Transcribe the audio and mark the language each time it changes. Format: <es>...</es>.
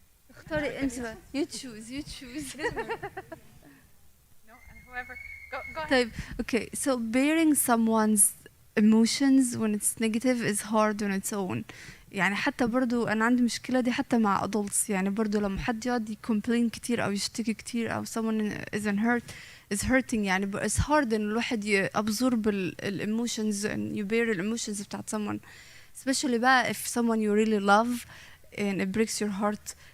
<ar>اختاري انت بقى.</ar> <en>You choose. No, and whoever. Go ahead.</en> <ar>طيب</ar> <en>okay, so bearing someone's emotions when it's negative is hard on its own.</en> <ar>يعني حتى برضو أنا عندي مشكلة دي حتى مع adults. يعني برضو لما حد يقعد</ar> <en>complain</en> <ar>كتير أو يشتكي كتير أو</ar> <en>someone is hurting يعني it's hard</en> <ar>إن الواحد</ar> <en>absorb emotions and you bear emotions</en> <ar>بتاعت</ar> <en>someone, especially</en> <ar>بقى</ar> <en>if someone you really love and it breaks your heart.</en>